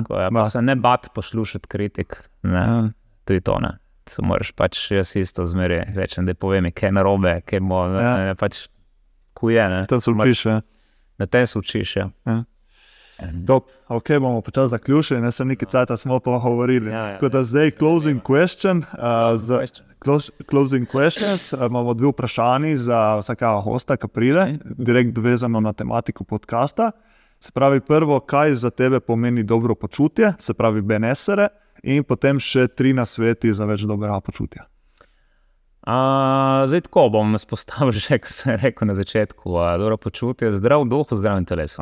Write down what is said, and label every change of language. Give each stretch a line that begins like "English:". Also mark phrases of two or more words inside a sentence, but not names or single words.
Slovenian: Pa se ne bati poslušati kritik, ne, tudi to, ne. Se moraš pač, jaz isto zmeri rečem, da povem, kaj narobe, kaj bo, ne, pač, ko je, ne. Tem se učiš, Na tem se učiš, Top, bomo počas zaključili, ne, sem nekaj cajta smo pa govorili. Tako da zdaj
English: closing question, closing questions,
Slovenian: imamo dve vprašanji za vsakega hosta, ki pride, direkt vezano na tematiko podcasta. Se pravi, prvo, kaj za tebe pomeni dobro počutje, se pravi benesere, in potem še 3 nasveti za več dobrega počutja. Zdaj tako bom spostavil že, ko sem rekel na začetku, dobro počutje, zdrav duh v zdravem telesu.